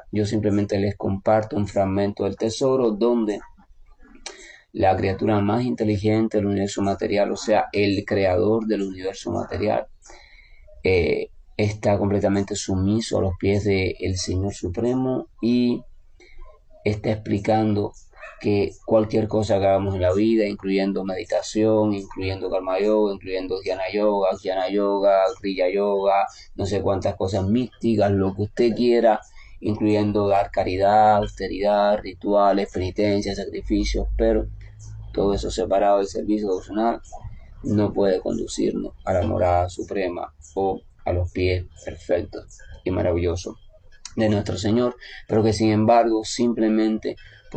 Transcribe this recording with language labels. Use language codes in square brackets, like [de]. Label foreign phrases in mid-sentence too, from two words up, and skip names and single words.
[es] Yo simplemente les comparto un fragmento del tesoro donde la criatura más inteligente del universo material, o sea, el creador del universo material, está completamente sumiso a los pies del Señor Supremo y está explicando que cualquier cosa que hagamos en la vida, incluyendo meditación, incluyendo karma yoga, incluyendo jnana yoga, kriya yoga, no sé cuántas cosas místicas, lo que usted quiera, incluyendo dar caridad, austeridad, rituales, penitencias, sacrificios, pero todo eso separado del servicio devocional no puede conducirnos a la morada suprema o a los pies perfectos y maravillosos de nuestro Señor, pero que sin embargo simplemente por